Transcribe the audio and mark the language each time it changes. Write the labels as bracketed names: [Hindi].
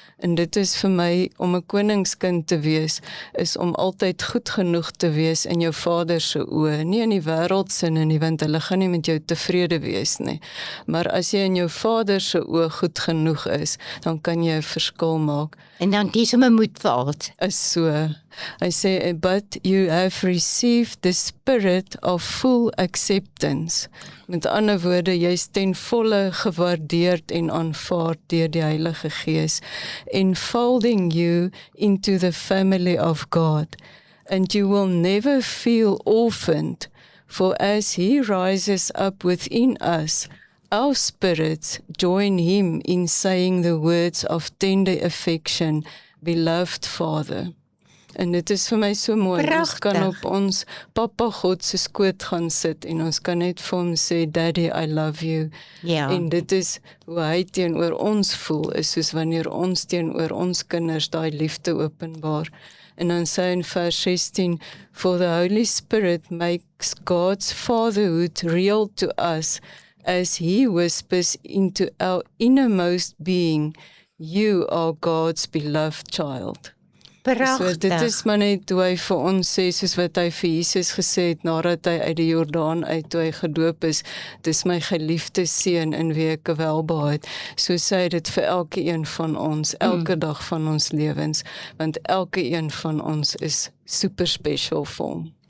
[Afrikaans] En dit is vir my, om 'n koningskind te wees, is om altyd goed genoeg te wees in jou Vader se oë, nie in die wêreld se nie, want hulle gaan nie met jou tevrede wees nie. Maar as jy in jou Vader se oë goed genoeg is, dan kan jy 'n verskil maak. En dan kies om 'n moedvaart. Is so. Hy sê, [English] but you have received the spirit of full acceptance. [Afrikaans] Met ander woorde, jy is ten volle gewaardeerd en aanvaard deur die Heilige Gees, [English] enfolding you into the family of God, and you will never feel orphaned, for as He rises up within us, our spirits join Him in saying the words of tender affection, beloved Father. [Afrikaans] En dit is vir my so mooi, ons kan op ons Papa God se skoot gaan sit, en ons kan net vir hom sê, [English] Daddy, I love you. [Afrikaans] Ja. En dit is hoe hy teenoor ons voel, is soos wanneer ons teenoor ons kinders daai liefde openbaar. En dan sê in vers 16, [English] for the Holy Spirit makes God's fatherhood real to us, as He whispers into our innermost being, you are God's beloved child. [Afrikaans] Prachtig. So dit is maar net hoe hy vir ons sê, soos wat hy vir Jesus gesê het, nadat hy uit die Jordaan uit, toe hy gedoop is, dis my geliefde seun in wie ek welbehaag het. So sê hy dit vir elke een van ons, elke dag van ons lewens, want elke een van ons is super special vir hom.